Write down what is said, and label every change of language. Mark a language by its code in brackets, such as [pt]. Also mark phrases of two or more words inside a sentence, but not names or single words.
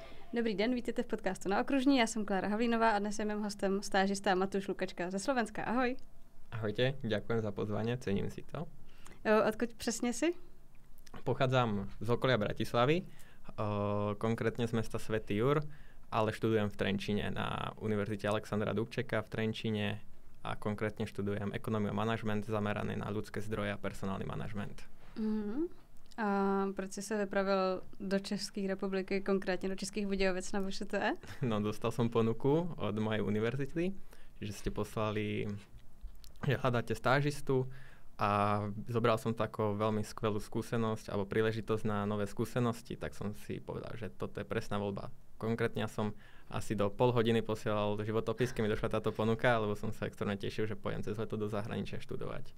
[cs] Dobrý den, vítejte v podcastu Na okružní, já jsem Klára Havlínová a dnes je mým hostem stážista Matúš Lukačka ze Slovenska. Ahoj. [sk] Ahojte, ďakujem za pozvanie, cením si to. [cs] Odkud přesně si? [sk] Pochádzam z okolia Bratislavy, konkrétne z mesta Svätý Jur, ale študujem v Trenčíne na Univerzite Alexandra Dubčeka v Trenčíne a konkrétne študujem ekonómiu a manažment zameraný na ľudské zdroje a personálny manažment. [cs] A proč jsi se vypravil do České republiky, konkrétně do Českých Budějovic na VŠTE? [sk] No, dostal som ponuku od mojej univerzity, že ste poslali, že hľadáte stážistu a zobral som to ako veľmi skvelú skúsenosť alebo príležitosť na nové skúsenosti, tak som si povedal, že toto je presná voľba. Konkrétne som asi do pol hodiny posielal životopis, keď mi došla táto ponuka, lebo som sa extrémne tešil, že pojem cez leto do zahraničia študovať.